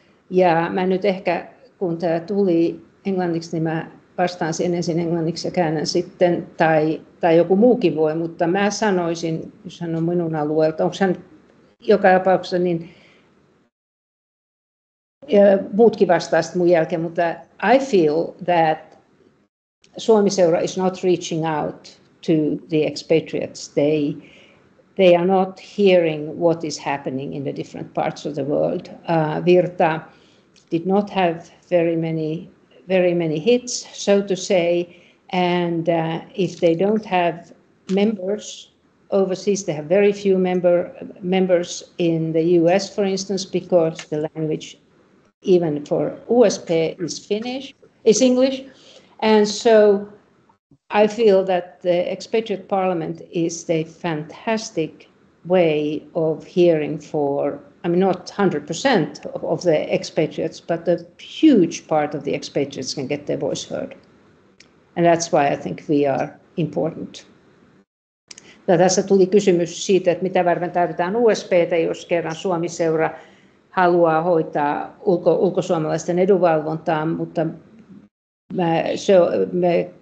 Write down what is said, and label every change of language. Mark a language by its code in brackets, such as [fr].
[fi] Ja mä nyt ehkä, kun tämä tuli englanniksi, niin mä vastaan siihen ensin englanniksi ja käännän sitten, tai joku muukin voi, mutta mä sanoisin, jos hän on minun alueelta, onko hän joka tapauksessa, niin muutkin vastaa sitten mun jälkeen, mutta [en] I feel that Suomiseura is not reaching out to the expatriates. They are not hearing what is happening in the different parts of the world. Virta did not have very many hits, so to say, and if they don't have members overseas, they have very few members in the US, for instance, because the language, even for USP, is English, and so I feel that the expatriate parliament is a fantastic way of hearing for, I mean, not 100% of the expatriates, but a huge part of the expatriates can get their voice heard. And that's why I think we are important. [fi] Ja tässä tuli kysymys siitä, että mitä varten tarvitaan USPtä, jos kerran Suomiseura haluaa hoitaa ulkosuomalaisten edunvalvontaa, mutta me